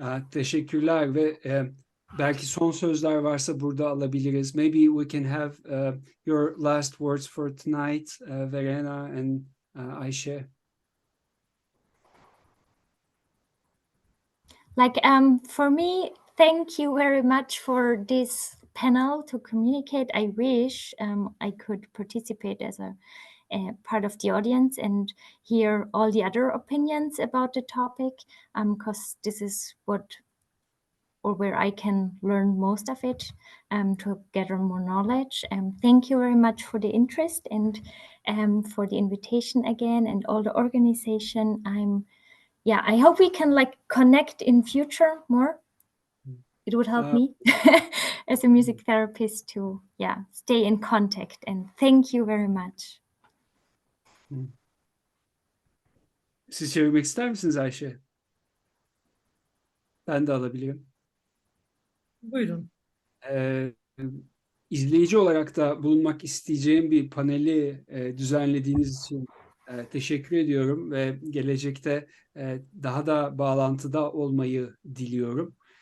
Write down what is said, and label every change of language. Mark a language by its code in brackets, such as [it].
[tr] Teşekkürler ve belki son sözler varsa burada alabiliriz. [en] Maybe we can have your last words for tonight, Verena and Ayşe. For me, thank you very much for this panel to communicate. I wish I could participate as a part of the audience and hear all the other opinions about the topic, because this is where I can learn most of it, to gather more knowledge. Thank you very much for the interest and for the invitation again, and all the organization. I hope we can connect in future more. It would help me as a music therapist to stay in contact, and thank you very much. [tr] Siz çevirmek ister misiniz Ayşe? Ben de alabilirim. Buyurun. İzleyici olarak da bulunmak isteyeceğim bir paneli düzenlediğiniz için teşekkür ediyorum ve gelecekte daha da bağlantıda olmayı diliyorum.